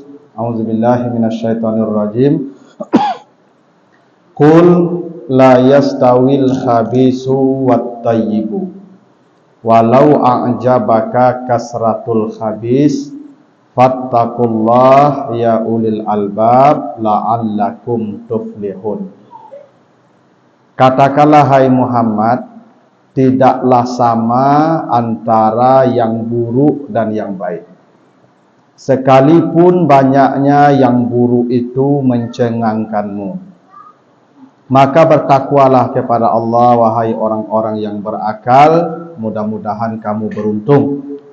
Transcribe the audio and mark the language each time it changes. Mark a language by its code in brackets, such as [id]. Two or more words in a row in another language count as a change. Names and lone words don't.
[ar] أعوذ بالله من الشيطان الرجيم. قل لا يستوي الخبيث والطيب ولو أعجبك كثرة الخبيث فاتقوا الله يا أولي الألباب لعلكم تفلحون. [id] Katakanlah hai Muhammad, tidaklah sama antara yang buruk dan yang baik, sekalipun banyaknya yang buruk itu mencengangkanmu. Maka bertakwalah kepada Allah, wahai orang-orang yang berakal, mudah-mudahan kamu beruntung.